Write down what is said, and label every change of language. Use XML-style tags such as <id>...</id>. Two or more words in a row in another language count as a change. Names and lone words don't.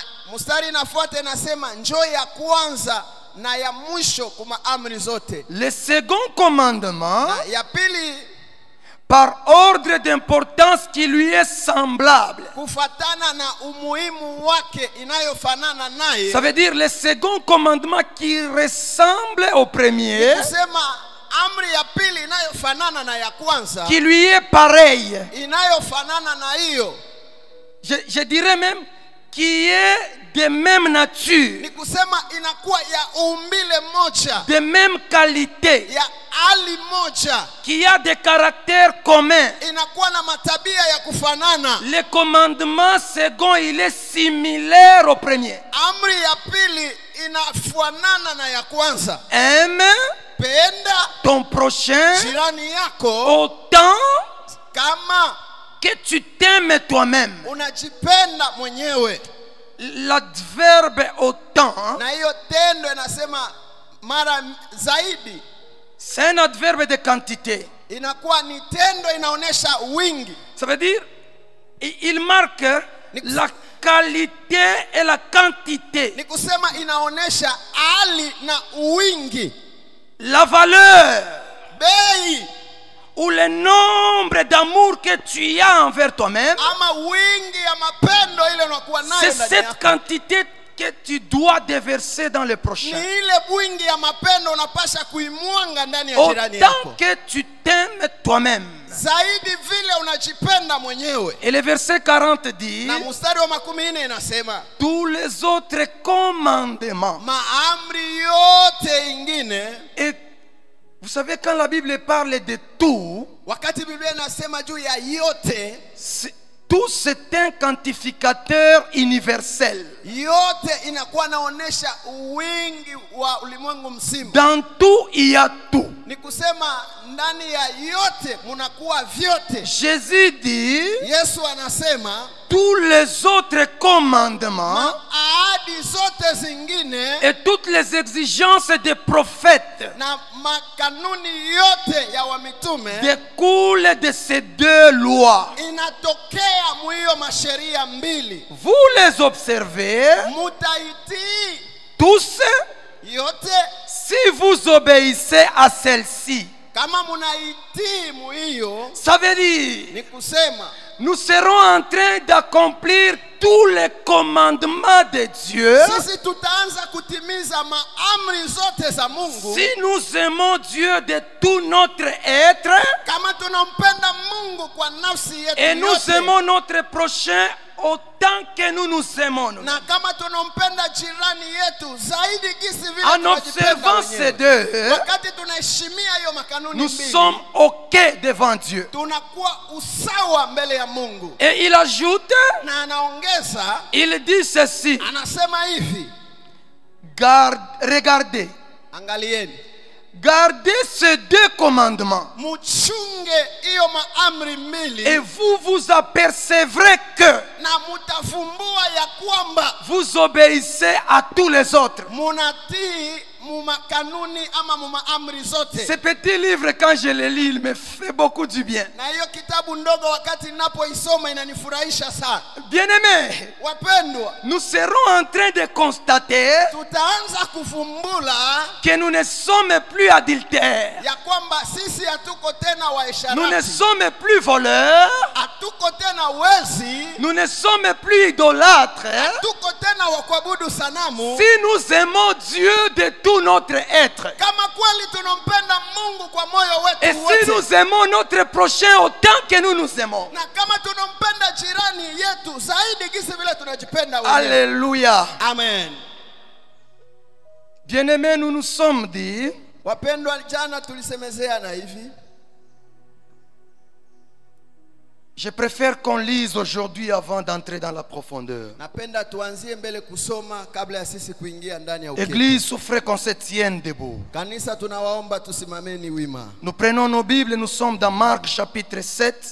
<fr>Le second commandement, par ordre d'importance qui lui est semblable. Ça veut dire le second commandement qui ressemble au premier</fr> <sw>amri ya pili inayofanana na ya kwanza,</sw> <fr>qui lui est pareille,</fr> <sw>inayofanana na hiyo,</sw> <fr>je dirais même qui est de même nature,</fr> <sw>ni kusema inakuwa ya umbile moja,</sw> <fr>de même qualité,</fr> <sw>ya hali moja,</sw> <fr>qui a des caractères communs.</fr> <sw>inakuwa na matabia ya kufanana.</sw> <fr>Le commandement second, il est similaire au premier.</fr> <sw>Amri ya pili inafanana na ya kwanza.</sw> <fr>Aime</fr> <sw>Penda</sw> <fr>ton prochain</fr> <sw>jirani yako</sw> <fr>autant</fr> <sw>kama</sw> <fr>que tu t'aimes toi-même.</fr> <sw>unajipenda mwenyewe.</sw> <fr>L'adverbe autant,</fr> <sw>Na hiyo tendo inasema mara zaidi,</sw> <fr>c'est un adverbe de quantité.</fr> <sw>inakuwa ni tendo inaonesha wingi.</sw> <fr>Ça veut dire, il marque la qualité et la quantité.</fr> <sw>Ni kusema inaonesha hali na wingi,</sw> <fr>La valeur</fr> <sw>bei</sw> <fr>ou le nombre d'amour que tu as envers toi-même,</fr> <sw>ama wingi ya mapendo ile unakuwa nayo</sw> <fr>c'est</fr> <sw>ndani</sw> <fr>cette</fr> <sw>yako.</sw> <fr>quantité que tu dois déverser dans le</fr> <sw>Ni</sw> <fr>prochain.</fr> <sw>ile wingi ya mapendo unapasha kuimwanga ndani ya jirani</sw> <fr>Autant</fr> <sw>yako,</sw> <fr>que tu t'aimes toi-même.</fr> <sw>zaidi vile unajipenda mwenyewe.</sw> <fr>Et le verset 40 dit,</fr> <sw>Na mstari wa 14 inasema</sw> <fr>tous les autres commandements.</fr> <sw>maamri yote ingine.</sw> <fr>Et vous savez, quand la Bible parle de tout,</fr> <sw>Wakati Biblia inasema juu ya yote,</sw> <fr>tout c'est un quantificateur universel.</fr> <sw>yote inakuwa naonesha wingi wa ulimwengu mzima.</sw> <fr>Dans tout, il y a tout.</fr> <sw>Ni kusema ndani ya yote munakuwa vyote.</sw> <fr>Jésus dit,</fr> <sw>Yesu anasema</sw> <fr>tous les autres commandements</fr> <sw>ahadi zote zingine</sw> <fr>et toutes les exigences des prophètes</fr> <sw>na makanuni yote ya wamitume</sw> <fr>découlent de ces deux lois.</fr> <sw>inatokea mwiyo masheria mbili.</sw> <fr>Vous les observez</fr> <sw>Mutaitii</sw> <fr>tous</fr> <sw>yote</sw> <fr>si vous obéissez à celle-ci.</fr> <sw>kama munaitii mwiyo,</sw> <fr>Ça veut dire,</fr> <sw>ni kusema</sw> <fr>nous serons en train d'accomplir tous les commandements de Dieu</fr> <sw>sisi tutaanza kutimiza maamri zote za Mungu</sw> <fr>si nous aimons Dieu de tout notre être</fr> <sw>kama tunampenda Mungu kwa nafsi yetu</sw> <fr>et nous</fr> <sw>yote,</sw> <fr>aimons notre prochain autant que nous nous aimons.</fr> <sw>na kama tunampenda jirani yetu zaidi gisi vile</sw> <fr>En</fr> <sw>tunajipenda</sw> <fr>observant ces</fr> <sw>wenyewe.</sw> <fr>deux,</fr> <sw>Wakati tunaheshimia hiyo makanuni</sw> <fr>nous</fr> <sw>mbili,</sw> <fr>sommes OK devant Dieu.</fr> <sw>tunakuwa usawa mbele ya Mungu.</sw> <fr>Et il ajoute,</fr> <sw>Na anaongeza,</sw> <fr>il dit ceci,</fr> <sw>anasema hivi,</sw> <fr>regardez,</fr> <sw>angalieni,</sw> <fr>gardez ces deux commandements</fr> <sw>muchunge hiyo maamri mbili,</sw> <fr>et vous vous apercevrez que</fr> <sw>na mutafumbua ya kwamba</sw> <fr>vous obéissez à tous les autres.</fr> <sw>munatii mumakanuni ama mumaamri zote.</sw> <fr>Ce petit livre, quand je le lis, il me fait beaucoup du bien.</fr> <sw>Na hiyo kitabu ndogo wakati ninapoisoma inanifurahisha sana.</sw> <fr>Bien-aimés,</fr> <sw>Wapendwa,</sw> <fr>nous serons en train de constater</fr> <sw>tutaanza kufumbula</sw> <fr>que nous ne sommes plus adultères,</fr> <sw>ya kwamba sisi hatuko tena</sw> <fr>nous ne</fr> <sw>waisharati,</sw> <fr>sommes plus voleurs,</fr> <sw>hatuko tena wezi,</sw> <fr>nous ne sommes plus idolâtres.</fr> <sw>hatuko tena wa kuabudu sanamu.</sw> <fr>Si nous aimons Dieu de tout notre être,</fr> <sw>Kama kweli tunampenda Mungu kwa moyo</sw> <fr>et</fr> <sw>wetu</sw> <fr>si</fr> <sw>wote,</sw> <fr>nous aimons notre prochain autant que nous nous aimons.</fr> <sw>na kama tunampenda jirani yetu zaidi gisi vile tunajipenda wenyewe.</sw> <fr>Alléluia. Amen. Bien-aimés, nous nous sommes dit,</fr> <sw>Wapendwa, jana tulisemezea na hivi,</sw> <fr>je préfère qu'on lise aujourd'hui avant d'entrer dans la profondeur.</fr> <sw>napenda tuanzie mbele kusoma kabla ya sisi kuingia ndani ya uketi.</sw> <fr>Église, souffrez qu'on se tienne debout.</fr> <sw>Kanisa, tunawaomba tusimameni wima.</sw> <fr>Nous prenons nos Bibles, nous sommes dans Marc chapitre 7.</fr>